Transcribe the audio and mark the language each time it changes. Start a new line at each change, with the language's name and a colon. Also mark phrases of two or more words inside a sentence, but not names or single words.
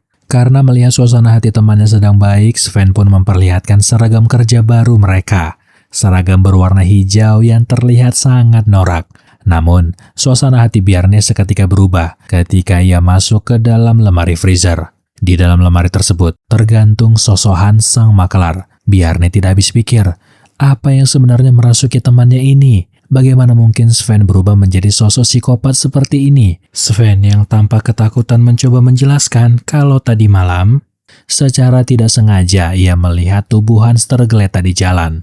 Indonesian: Karena melihat suasana hati temannya sedang baik, Sven pun memperlihatkan seragam kerja baru mereka. Seragam berwarna hijau yang terlihat sangat norak. Namun, suasana hati Bjarne seketika berubah ketika ia masuk ke dalam lemari freezer. Di dalam lemari tersebut tergantung sosok Hans sang makelar. Bjarne tidak habis pikir, apa yang sebenarnya merasuki temannya ini? Bagaimana mungkin Sven berubah menjadi sosok psikopat seperti ini? Sven yang tanpa ketakutan mencoba menjelaskan kalau tadi malam, secara tidak sengaja ia melihat tubuh Hans tergeletak di jalan.